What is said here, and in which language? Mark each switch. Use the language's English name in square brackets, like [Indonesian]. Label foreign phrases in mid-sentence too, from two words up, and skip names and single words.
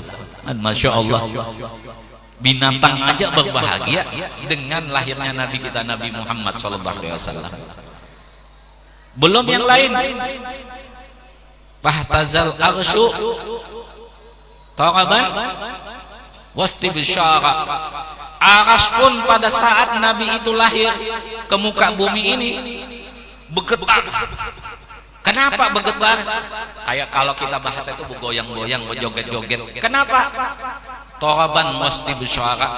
[Arabic] ما شاء الله, [Indonesian] binatang aja berbahagia dengan lahirnya Nabi kita Nabi Muhammad [Arabic] صلى الله عليه وسلم. [Indonesian] Belum yang lain. [Arabic] فاهتز العرش طربا واستبشر. [Indonesian] Arsy pun pada saat Nabi itu lahir ke muka bumi ini bergetar. Kenapa bergetar? Kayak kalau kita bahasa itu bergoyang-goyang, berjoget-joget. Kenapa? [Arabic] طربا واستبشر.